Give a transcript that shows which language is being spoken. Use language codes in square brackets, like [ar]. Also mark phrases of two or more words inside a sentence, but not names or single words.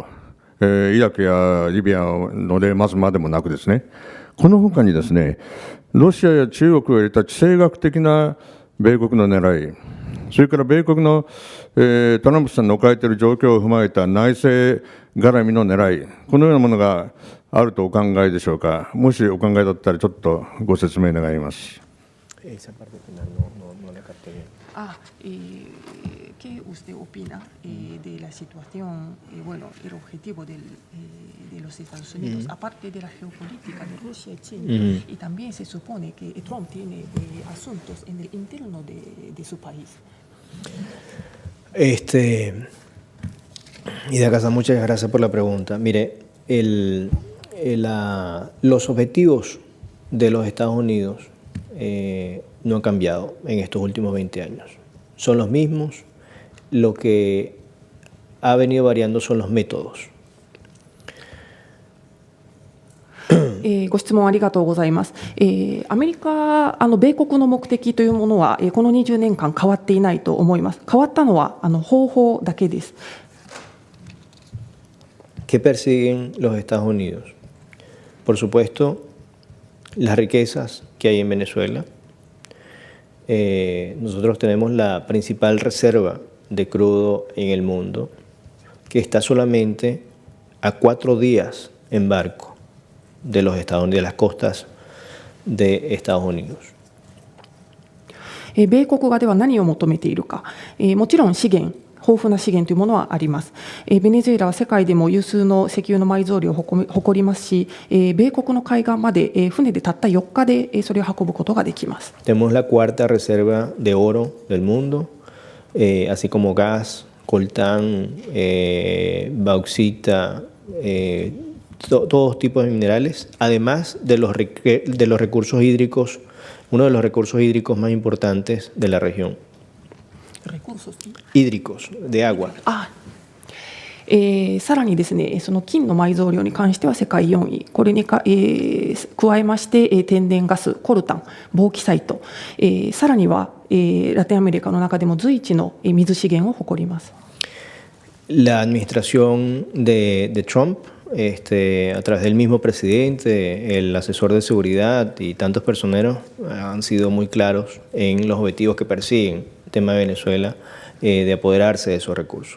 [ja] イラクやリビアの例まずまでもなくですね、この他にですね、ロシアや中国を入れた地政学的な米国の狙い、それから米国の、トランプさんの置かれている状況を踏まえた内政絡みの狙い、このようなものがあるとお考えでしょうか。もしお考えだったらちょっとご説明願います。 [es] ¿Qué usted opina de la situación, bueno, el objetivo de los Estados Unidos, aparte de la geopolítica de Rusia y China, y también se supone que Trump tiene asuntos en el interno de su país? Y de acá, muchas gracias por la pregunta. Mire, los objetivos de los Estados Unidos no han cambiado en estos últimos 20 años. Son los mismos. Lo que ha venido variando son los métodos. [ja] ご質問ありがとうございます。アメリカ、米国の目的というものは、この20年間変わっていないと思います。変わったのは方法だけです。 [es] ¿Qué persiguen los Estados Unidos? Por supuesto, las riquezas que hay en Venezuela, nosotros tenemos la principal reserva de crudo en el mundo, que está solamente a 4 días en barco de los Estados Unidos, de las costas de Estados Unidos. [ja] 米国側では何を求めているか、もちろん資源、豊富な資源というものはあります。ベネズエラは世界でも有数の石油の埋蔵量を誇りますし、米国の海岸まで船でたった4日でそれを運ぶことができます。 [es] Tenemos la cuarta reserva de oro del mundo, así como gas, coltán, bauxita, todos tipos de minerales, además de los recursos hídricos, uno de los recursos hídricos más importantes de la región. Recursos hídricos, de agua. [ja] さらにですね、その金の埋蔵量に関しては世界4位、これに加えまして、天然ガス、コルタン、ボーキサイト、さらには、ラテンアメリカの中でも随一の水資源を誇ります。 [es] La administración de Trump, a través del mismo presidente, el asesor de seguridad y tantos personeros han sido muy claros en los objetivos que persiguen el tema de Venezuela, de apoderarse de esos recursos.